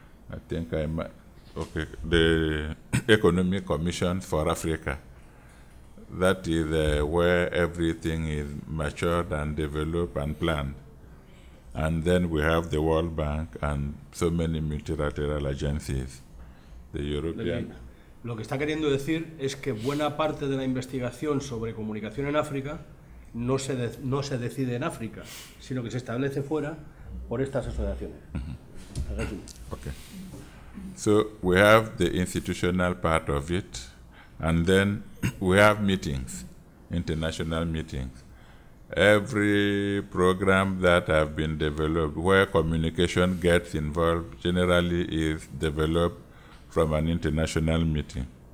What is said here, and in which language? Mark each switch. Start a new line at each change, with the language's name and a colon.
English: I think I might, okay, the Economic Commission for Africa. That is where everything is matured and developed and planned. And then we have the World Bank and so many multilateral agencies. the European.
Spanish: Lo que está queriendo decir es que buena parte de la investigación sobre comunicación en África no se decide en África, sino que se establece fuera por estas asociaciones.
English: Okay. So we have the institutional part of it, and then we have meetings, international meetings. Every program that have been developed where communication gets involved generally is developed from an international meeting.